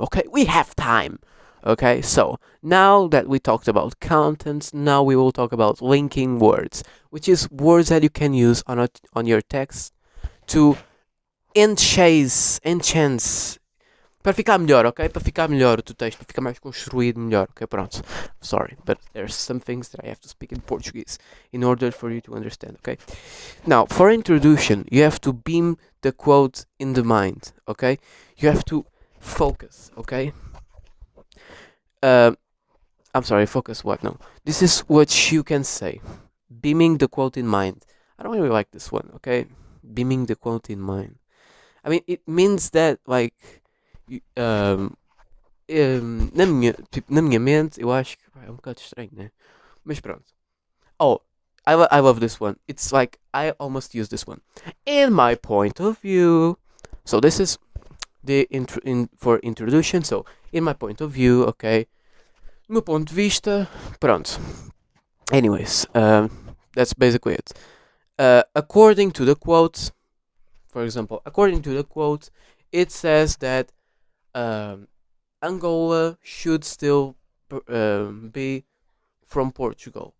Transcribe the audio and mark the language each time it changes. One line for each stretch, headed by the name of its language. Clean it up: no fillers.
English: Okay, we have time. Okay, so now that we talked about contents, now we will talk about linking words, which is words that you can use on your text to enhance,
Portuguese: para ficar melhor,
English: ok?
Portuguese: Para ficar melhor o teu texto, para ficar mais construído melhor, ok? Pronto.
English: Sorry, but there's some things that I have to speak in Portuguese in order for you to understand, okay? Now, for introduction, you have to beam the quote in the mind, okay? You have to focus, okay? I'm sorry, focus what? No. This is what you can say. Beaming the quote in mind. I don't really like this one, okay? Beaming the quote in mind. I mean, it means that, like,
Portuguese: na minha mente, eu acho que é um bocado estranho, né? Mas pronto.
English: Oh, I love this one. It's like, I almost use this one. In my point of view. So this is for introduction. So, in my point of view, okay,
Portuguese: meu ponto de vista, pronto.
English: Anyways, that's basically it. According to the quote, for example, according to the quote, it says that Angola should still be from Portugal.